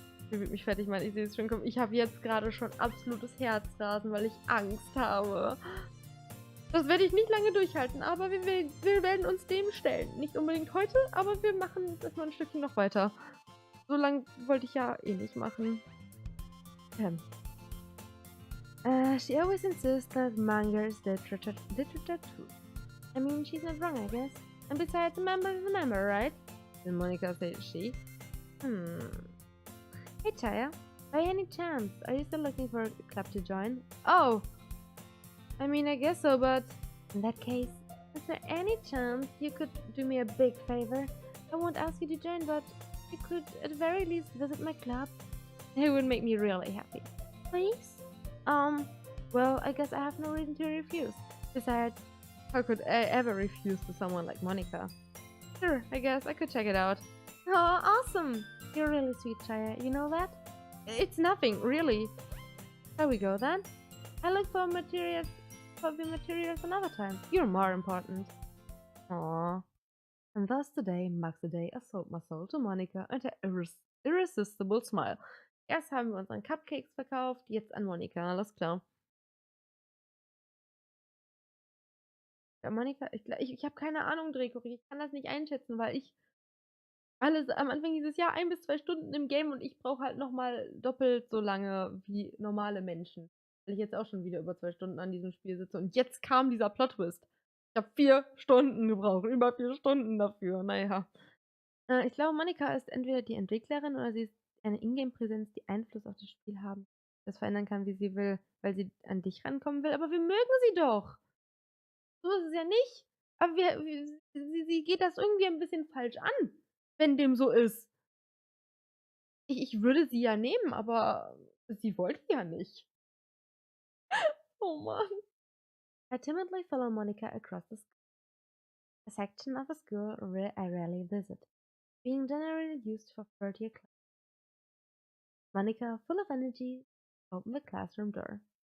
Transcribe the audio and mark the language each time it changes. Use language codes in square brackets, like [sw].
[de] Ich will mich fertig machen, ich sehe es schon kommen. Ich habe jetzt gerade schon absolutes Herzrasen, weil ich Angst habe. Das werde ich nicht lange durchhalten, aber wir werden uns dem stellen. Nicht unbedingt heute, aber wir machen das mal ein Stückchen noch weiter. So lange wollte ich ja eh nicht machen. [en] She always insists that manga is literature too. I mean, she's not wrong, I guess. And besides, a member is a member, right? Then Monica said she. Hey Chaya, by any chance, are you still looking for a club to join? Oh! I mean, I guess so, but... In that case, is there any chance you could do me a big favor? I won't ask you to join, but you could at the very least visit my club. It would make me really happy. Please? Well, I guess I have no reason to refuse. Besides, how could I ever refuse to someone like Monica? Sure, I guess I could check it out. Oh, awesome! You're really sweet, Chaya. You know that? It's nothing, really. Shall we go then? I look for materials another time. You're more important. Aww. And thus today marks the day I sold my soul to Monica and her irresistible smile. [de] Erst haben wir unseren Cupcakes verkauft, jetzt an Monica, alles klar. Ja, Monika, ich habe keine Ahnung, Drehkorik. Ich kann das nicht einschätzen, weil ich alles am Anfang dieses Jahr 1 bis 2 Stunden im Game und ich brauche halt nochmal doppelt so lange wie normale Menschen. Weil ich jetzt auch schon wieder über 2 Stunden an diesem Spiel sitze und jetzt kam dieser Plot-Twist. Ich habe 4 Stunden gebraucht, über 4 Stunden dafür, naja. Ich glaube, Monika ist entweder die Entwicklerin oder sie ist eine Ingame-Präsenz, die Einfluss auf das Spiel haben, das verändern kann, wie sie will, weil sie an dich rankommen will, aber wir mögen sie doch. So ist es ja nicht. Aber sie geht das irgendwie ein bisschen falsch an, wenn dem so ist. Ich würde sie ja nehmen, aber sie wollte ja nicht. Oh Mann. [en] I timidly follow Monica across the school. A section of a school I rarely visit, being generally used for third-year class. Monica, full of energy, opened the classroom door.